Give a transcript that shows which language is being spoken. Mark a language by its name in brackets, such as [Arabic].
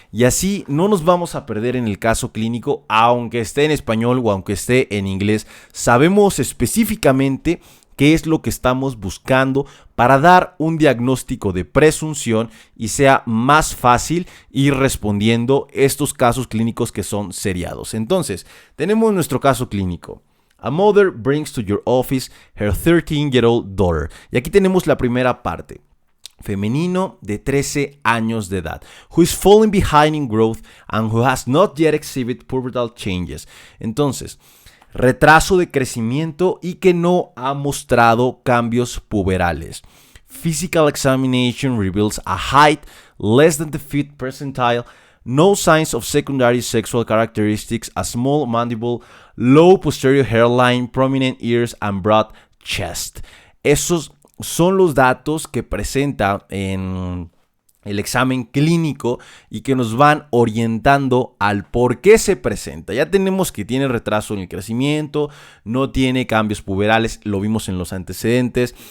[Spanish] Y así no nos vamos a perder en el caso clínico, aunque esté en español o aunque esté en inglés. Sabemos específicamente qué es lo que estamos buscando para dar un diagnóstico de presunción y sea más fácil ir respondiendo estos casos clínicos que son seriados. Entonces, tenemos nuestro caso clínico. [English] A mother brings to your office her 13-year-old daughter. [Spanish] Y aquí tenemos la primera parte. Femenino de 13 años de edad, [English] who is falling behind in growth and who has not yet exhibited pubertal changes. [Spanish] Entonces, retraso de crecimiento y que no ha mostrado cambios puberales. [English] Physical examination reveals a height less than the 5th percentile, no signs of secondary sexual characteristics, a small mandible, low posterior hairline, prominent ears and broad chest. [Spanish] Esos son los datos que presenta en el examen clínico y que nos van orientando al por qué se presenta. Ya tenemos que tiene retraso en el crecimiento, no tiene cambios puberales, lo vimos en los antecedentes.